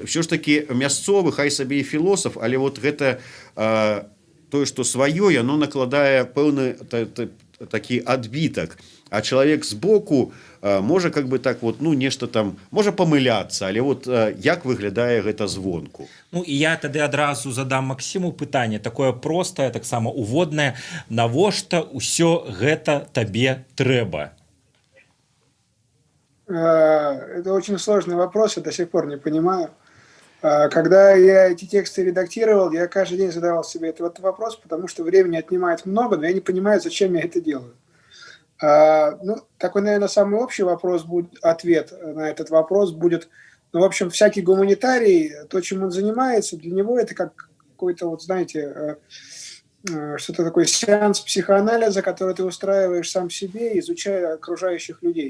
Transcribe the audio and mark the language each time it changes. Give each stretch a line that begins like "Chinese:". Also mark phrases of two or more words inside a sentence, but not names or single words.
Belarusian: Все ж таки мясцовы, хай сабе і філосаф, але вот гэта тое, што сваё, яно накладае пэўны такі адбітак, а чалавек збоку можа
Russian: как бы
Belarusian: так вот, нешта там можа памыляцца, але вот як выглядае гэта звонку. Ну і я тады адразу задам Максіму пытанне такое простае, таксама уводнае, навошта ўсё гэта табе трэба?
Russian: Это очень сложный вопрос, я до сих пор не понимаю. Когда я эти тексты редактировал, я каждый день задавал себе этот вопрос, потому что времени отнимает много, но я не понимаю, зачем я это делаю. Такой, наверное, самый общий вопрос будет, ответ на этот вопрос будет, в общем, всякий гуманитарий, то, чем он занимается, для него это как какой-то, вот знаете, что-то такое сеанс психоанализа, который ты устраиваешь сам себе, изучая окружающих людей.